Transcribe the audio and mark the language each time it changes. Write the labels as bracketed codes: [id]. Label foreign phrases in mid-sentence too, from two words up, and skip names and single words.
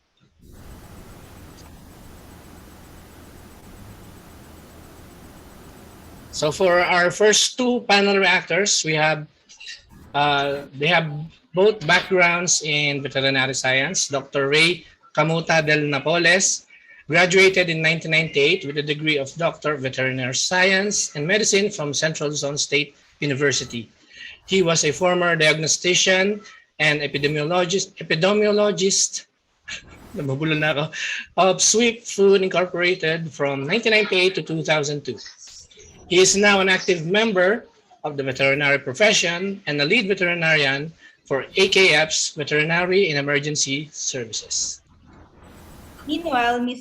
[en] So for our first two panel reactors, they have both backgrounds in veterinary science. Dr. Ray Camuta del Napoles graduated in 1998 with a degree of Doctor of Veterinary Science and Medicine from Central Zone State University. He was a former diagnostician and epidemiologist nababulo na ako, of Sweet Food Incorporated from 1998 to 2002. He is now an active member of the veterinary profession and a lead veterinarian for AKF's Veterinary and Emergency Services. Meanwhile, Ms.